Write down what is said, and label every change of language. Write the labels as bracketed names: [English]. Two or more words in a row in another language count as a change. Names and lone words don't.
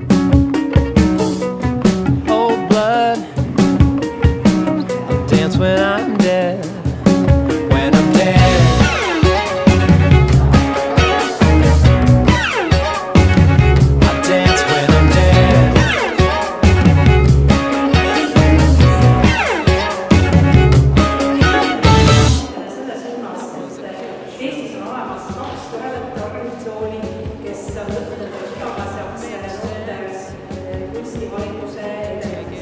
[English] Old blood, I'll dance when I'm dead. When I'm dead, I'll dance when I'm dead. [Estonian] selles suunas, et Eestis on olemas 2 toredat organisatsiooni, kes on võtnud igapäevaseks noorte kunstihariduse edenemise.